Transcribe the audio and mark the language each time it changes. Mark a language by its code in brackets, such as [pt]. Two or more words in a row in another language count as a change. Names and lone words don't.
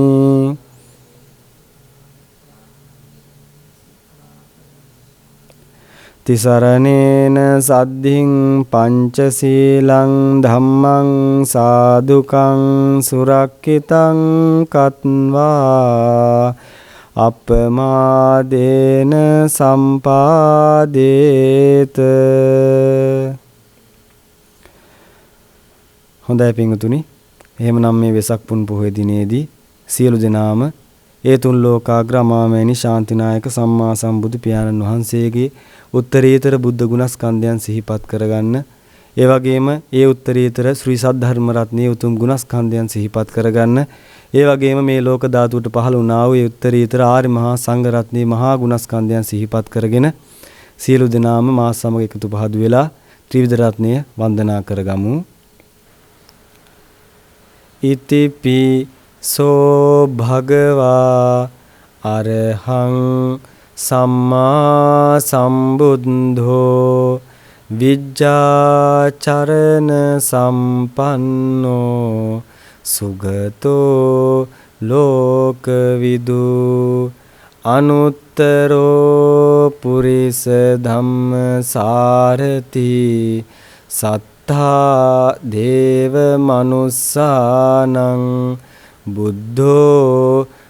[pi] තිසරණේන සද්ධින් පංචශීලං ධම්මං සාදුකං සුරක්ඛිතං කତ୍වා අපමාදේන සම්පාදේත. [si] හොඳයි පින්වතුනි, එහෙමනම් මේ වෙසක් පුන් පොහොය දිනේදී සියලු දෙනාම ඒ තුන් ලෝකාග්‍ර අමාමෑණි ශාන්තිනායක සම්මා සම්බුදු පියාණන් වහන්සේගේ උත්තරීතර බුද්ධ ගුණස්කන්ධයන් සිහිපත් කරගන්න. ඒ වගේම ඒ උත්තරීතර ශ්‍රී සද්ධර්ම රත්නයේ උතුම් ගුණස්කන්ධයන් සිහිපත් කරගන්න. ඒ වගේම මේ ලෝක ධාතුවට පහළ වුණා වූ උත්තරීතර ආර්ය මහා සංඝ රත්නයේ මහා ගුණස්කන්ධයන් සිහිපත් කරගෙන සියලු දෙනාම මා සමග එකතු පහදු වෙලා ත්‍රිවිධ රත්නය වන්දනා කරගමු. [pi] ඉතිපි සෝ භගවා අරහං සම්මා සම්බුද්ධෝ විජ්ජාචරණ සම්පන්නෝ සුගතෝ ලෝකවිදු අනුත්තරෝ පුරිස ධම්මසාරති සත්තා දේව මනුස්සානං බුද්ධෝ